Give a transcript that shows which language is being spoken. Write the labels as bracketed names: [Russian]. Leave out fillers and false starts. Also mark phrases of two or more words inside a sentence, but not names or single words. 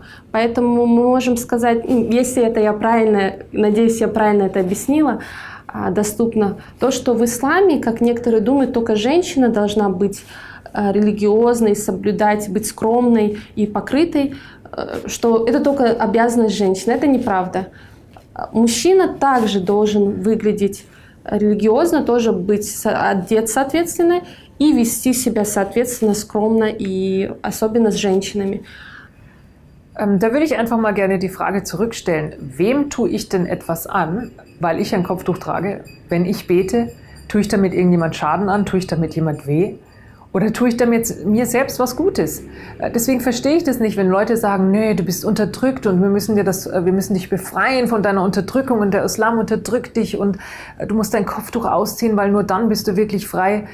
[Russian] Поэтому мы можем сказать, если это я правильно, надеюсь, я правильно это объяснила, доступно, то, что в исламе, как некоторые думают, только женщина должна быть религиозной, соблюдать, быть скромной и покрытой, что это только обязанность женщины. Это неправда. Мужчина также должен выглядеть религиозно, тоже быть одет соответственно и вести себя соответственно скромно и особенно с женщинами. [German] Da würde ich einfach mal gerne die Frage zurückstellen, wem tue ich denn etwas an, weil ich ein Kopftuch trage? Wenn ich bete, tue ich damit irgendjemand Schaden an, tue ich damit jemand weh? Oder tue ich damit mir selbst was Gutes? Deswegen verstehe ich das nicht, wenn Leute sagen, nee, du bist unterdrückt und wir müssen dich befreien von deiner Unterdrückung und der Islam unterdrückt dich und du musst dein Kopftuch ausziehen, weil nur dann bist du wirklich frei.